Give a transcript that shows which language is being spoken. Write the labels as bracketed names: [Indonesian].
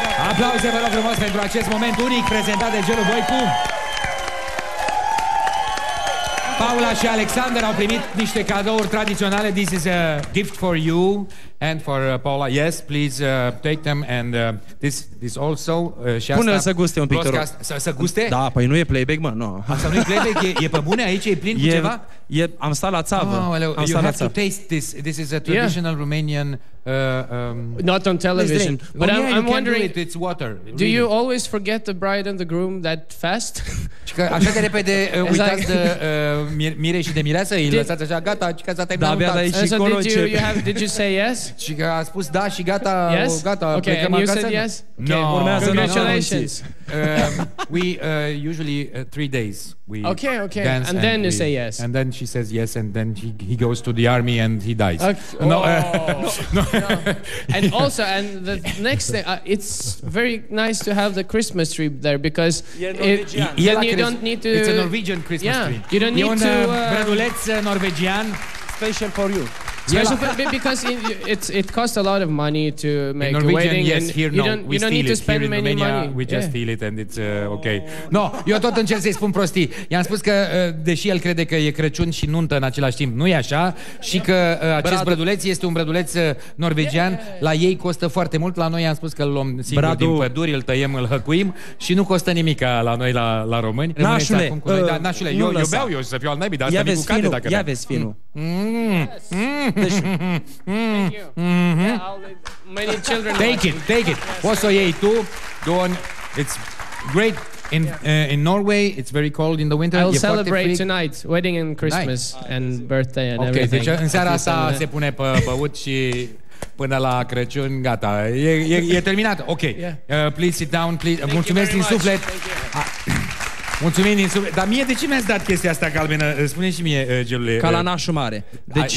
[Romanian] Aplauze, vă rog frumos, pentru acest moment unic prezentat de Gelu Voicu. Paula și Alexander au primit niște cadouri tradiționale. [English] This is a gift for you and for Paula. Yes, please take them and this also. [Romanian] Pune-l să guste un pic, te rog. Să guste? Da, păi nu e playback, mă, nu. Asta nu e playback? E pe bune aici? E plin cu ceva? Am stat la țavă. [English] You have to taste this. This is a traditional Romanian. Not on television, but I'm wondering. It's water. Do you always forget the bride and the groom that fast? [Romanian] Așa de repede uitați de mire și de mireasă, îi lăsați așa, gata, că s-a terminat. [English] Did you say yes? [Romanian] Și că a spus da și gata, [English] yes? [Romanian] Gata. [English] Okay, and you said yes? No. Congratulations. We usually 3 days. We okay. And then you say yes. And then she says yes, and then he goes to the army and he dies. No. And also, and the next thing, it's very nice to have the Christmas tree there because you don't need to. It's a Norwegian Christmas tree. You don't need to. [Romanian] Brăduleț norvegian [English] special for you. Special because it costs a lot of money to make a wedding. Yes, here you don't need to spend many money. We just steal it and it's okay. [Romanian] No, eu tot încerc să-i spun prostii. I-am spus că, deși el crede că e Crăciun și nuntă în același timp, nu e așa și că acest brăduleț este un brăduleț norvegian. La ei costă foarte mult, la noi i-am spus că îl luăm singur din păduri, îl tăiem, îl hăcuim și nu costă nimica la noi la români. Nașule, Nașule, eu beau, eu să fiu al naibii, dar asta mi cu cade dacă ia vezi finul. [English] Many children. Take it. [Romanian] Poți să o iei tu. [English] It's great. In Norway, it's very cold in the winter. I'll celebrate tonight, wedding and Christmas and birthday and everything. [Romanian] Deci în seara asta se pune pe băut și până la Crăciun, gata. E terminat. Ok. [English] Please sit down, please. [Romanian] Mulțumesc din suflet. Mulțumim din suflet. Dar mie de ce mi-ați dat chestia asta galbenă? Spune și mie, Gelule. Ca la nașul mare. Deci,